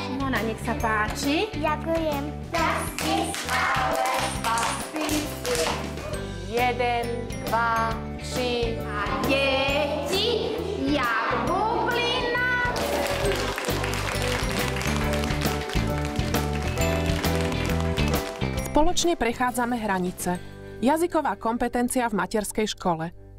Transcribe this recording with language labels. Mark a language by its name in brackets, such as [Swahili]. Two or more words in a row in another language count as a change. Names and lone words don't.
[Slovak] Simona, nech sa páči. Ďakujem. [German] Das ist alles, was wir sind. 1, 2, 3. [Slovak] A deti, jak bublina. Spoločne prechádzame hranice. Jazyková kompetencia v materskej škole.